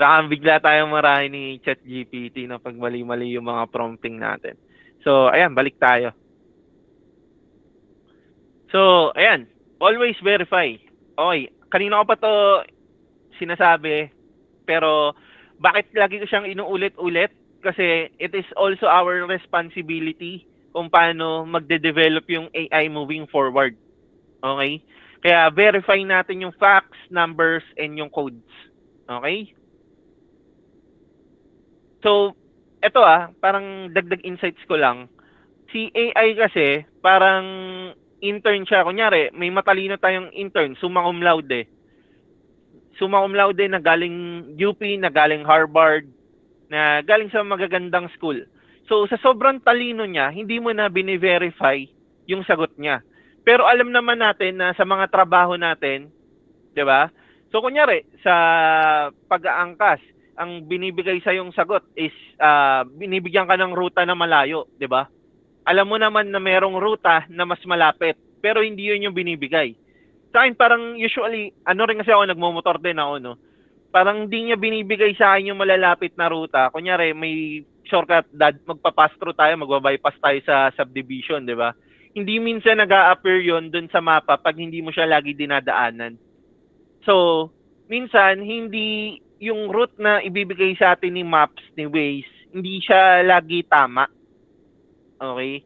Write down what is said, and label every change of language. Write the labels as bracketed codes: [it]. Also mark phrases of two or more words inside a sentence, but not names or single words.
[tl] Baka bigla tayong marahin ni ChatGPT na pag mali-mali yung mga prompting natin. So, ayan, balik tayo. So, ayan, [en] always verify. [tl] Okay, kanina ko pa to sinasabi, pero bakit lagi ko siyang inuulit-ulit? Kasi [en] it is also our responsibility [tl] kung paano magde-develop yung AI [en] moving forward. [tl] Okay? Kaya verify natin yung facts, numbers, and yung codes. Okay? So, eto parang dagdag insights ko lang. Si AI kasi, parang intern siya. Kunyari, may matalino tayong intern, [la] summa cum laude. Summa cum laude [tl] na galing UP, na galing Harvard, na galing sa magagandang school. So, sa sobrang talino niya, hindi mo na bine-verify yung sagot niya. Pero alam naman natin na sa mga trabaho natin, 'di ba? So kunyari sa pag-aangkas, ang binibigay sa yung sagot is binibigyan ka ng ruta na malayo, 'di ba? Alam mo naman na merong ruta na mas malapit, pero hindi 'yun yung binibigay. Sa akin parang usually, ano rin kasi ako nagmomotor din ako, no. Parang hindi niya binibigay sa akin yung malalapit na ruta. Kunyari may shortcut, magpa- [en] pass through [tl] tayo, magba-bypass tayo sa subdivision, 'di ba? Hindi minsan nag-a-appear 'yon doon sa mapa pag hindi mo siya lagi dinadaanan. So, minsan, hindi yung route na ibibigay sa atin ni Maps, ni Waze, hindi siya lagi tama. Okay?